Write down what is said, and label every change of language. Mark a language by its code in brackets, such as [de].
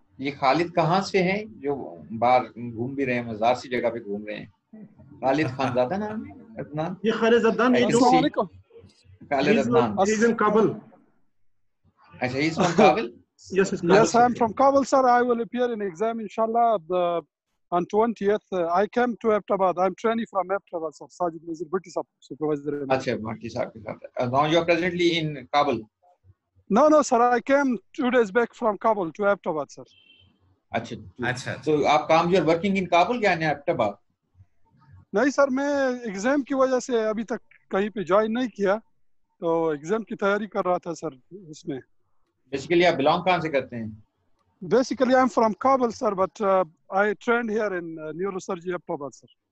[hi] ये खालिद कहाँ से हैं जो बाहर घूम भी रहे हैं, मज़ार सी जगह पे घूम रहे हैं? खालिद खानज़ादा नाम है, अदनान. ये खालिद अदनान है जो Khalid Adnan. [en] He's in Kabul. [hi] अच्छा, [en] he's from Kabul. Yes, I'm from Kabul, sir. I will appear in exam, inshallah, on 20th. I came to Abbottabad. I'm training from Abbottabad, sir. Sajid Nazir, British supervisor. [hi] अच्छा, Bharti साहब के साथ. [en] Now you are presently in Kabul. No, sir. I came 2 days back from Kabul to Abbottabad, sir. अच्छा. So [hi] आप काम, [en] you are working in Kabul या in Abbottabad? [hi] नहीं sir, मैं एग्जाम की वजह से अभी तक कहीं पे ज्वाइन नहीं किया, तो एग्जाम की तैयारी कर रहा था सर उसमें। बेसिकली आप बिलोंग कहाँ से करते हैं? [en] Basically, I'm from Kabul, sir, but I trained here in neurosurgery Aptobar, sir.